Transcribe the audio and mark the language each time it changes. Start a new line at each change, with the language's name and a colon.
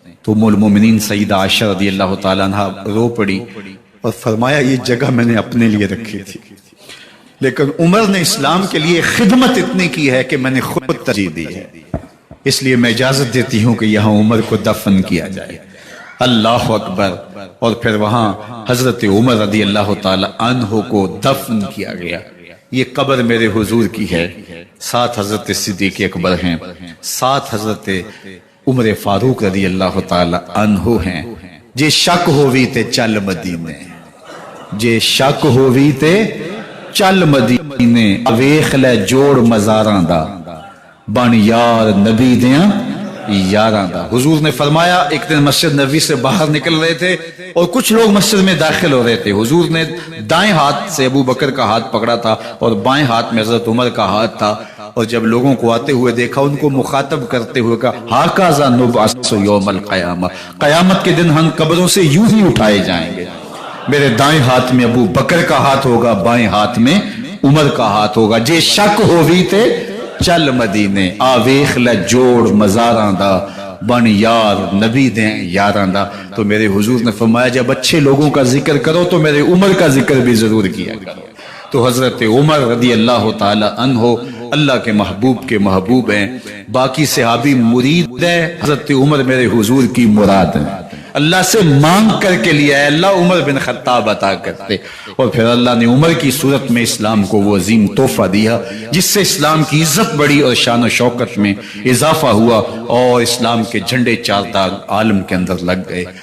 Urdu: تو ام المومنین سیدہ عائشہ رضی اللہ تعالیٰ عنہ رو پڑی اور فرمایا یہ جگہ میں نے اپنے لیے رکھی تھی، لیکن عمر نے اسلام کے لیے خدمت اتنی کی ہے کہ میں نے خود ترجیح دی ہے، اس لیے میں اجازت دیتی ہوں کہ یہاں عمر کو دفن کیا جائے. اللہ اکبر. اور پھر وہاں حضرت عمر رضی اللہ تعالی عنہ کو دفن کیا گیا. یہ قبر میرے حضور کی ہے، 7 حضرت صدیق اکبر ہیں، 7 حضرت عمر فاروق رضی اللہ تعالی عنہ ہیں.
Punjabi: جے شک ہووی تے چل مدینے، جے شک ہووی تے چل مدینے، ویکھ لے جوڑ مزاراں دا، بن یار نبی دیاں یاراں دا.
Urdu: حضور نے فرمایا ایک دن مسجد نبوی سے باہر نکل رہے تھے اور کچھ لوگ مسجد میں داخل ہو رہے تھے. حضور نے دائیں ہاتھ سے ابو بکر کا ہاتھ پکڑا تھا اور بائیں ہاتھ میں حضرت عمر کا ہاتھ تھا، اور جب لوگوں کو آتے ہوئے دیکھا ان کو مخاطب کرتے ہوئے کہا
Arabic: ہاکذا نبعث یوم القیامہ،
Urdu: قیامت کے دن ہم قبروں سے یوں ہی اٹھائے جائیں گے. میرے دائیں ہاتھ میں ابو بکر کا ہاتھ ہوگا، بائیں ہاتھ میں عمر کا ہاتھ ہوگا.
Punjabi: جے شک ہووی تے چل مدینے، آ ویکھ لے جوڑ مزاراں دا، بن یار نبی دیں یاراں دا.
Urdu: تو میرے حضور نے فرمایا جب اچھے لوگوں کا ذکر کرو تو میرے عمر کا ذکر بھی ضرور کیا کرو. تو حضرت عمر رضی اللہ تعالی عنہ اللہ کے محبوب کے محبوب ہیں. باقی صحابی مرید ہیں، حضرت عمر میرے حضور کی مراد ہیں. اللہ سے مانگ کر کے لیا ہے، اللہ عمر بن خطاب عطا کرتے، اور پھر اللہ نے عمر کی صورت میں اسلام کو وہ عظیم تحفہ دیا جس سے اسلام کی عزت بڑھی اور شان و شوکت میں اضافہ ہوا، اور اسلام کے جھنڈے 4 داغ عالم کے اندر لگ گئے.